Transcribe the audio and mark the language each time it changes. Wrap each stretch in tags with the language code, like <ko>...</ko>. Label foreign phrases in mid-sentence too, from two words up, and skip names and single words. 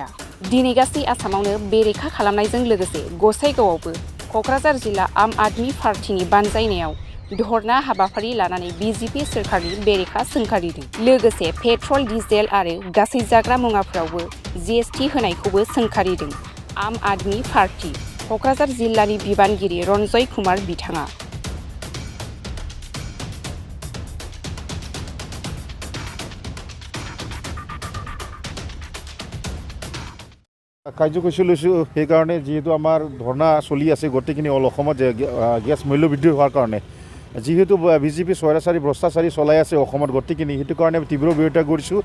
<brx>दिनै गासै आसामावनो बेरेखा खालामनायजों लोगोसे गसाइगावआवबो क'क्राझार जिल्ला आम आदमी पार्टीनि बानजायनायाव धरना हाबाफारि लानानै बिजेपि सोरखारनि बेरेखा सोंखारिदों। लोगोसे पेट्रल डिजेल आरो गासै जाग्रा मुवाफोरावबो GST होनायखौबो सोंखारिदों आम आदमी पार्टी। क'क्राझार जिल्लानि बिबानगिरि रन्जय कुमार बिथाङा</brx> <as>কাৰ্যসূচী লৈছোঁ সেইকাৰণে যিহেতু আমাৰ ধৰ্ণা চলি আছে গোটেইখিনি অল অসমত গেছ মূল্য বৃদ্ধি হোৱাৰ কাৰণে যিহেতু বিজেপি স্বৈৰাচাৰী ভ্ৰষ্টাচাৰী চলাই আছে অসমত গোটেইখিনি সেইটো কাৰণে তীব্ৰ বিৰোধিতা কৰিছোঁ।</as>